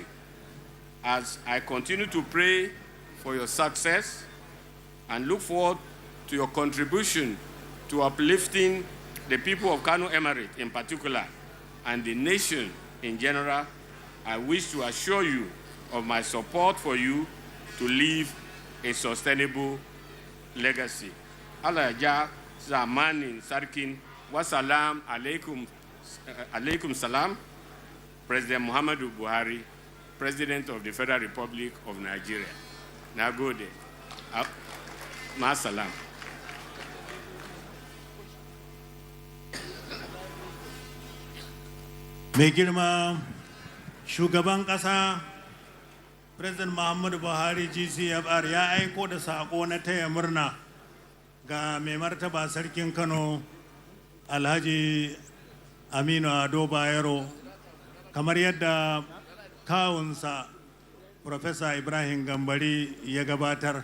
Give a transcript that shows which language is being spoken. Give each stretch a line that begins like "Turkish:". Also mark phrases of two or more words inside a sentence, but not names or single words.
English: As I continue to pray for your success and look forward to your contribution to uplifting the people of Kano Emirate in particular and the nation in general, I wish to assure you of my support for you to leave a sustainable legacy.
Hausa: Allah ja zamanin sarkin
Arabic: والسلام عليكم سلام,
English: President Muhammadu Buhari, President of the Federal Republic of Nigeria. Now go there.
Arabic: مع السلام.
Hausa: Mai girma shugaban ƙasa President Muhammadu Buhari GCFR ya aiko da saƙo na taya murna ga mai martaba sarkin Kano Alhaji Aminu Ado Bayero, kamar yadda kawunsa Professor Ibrahim Gambari ya gabatar.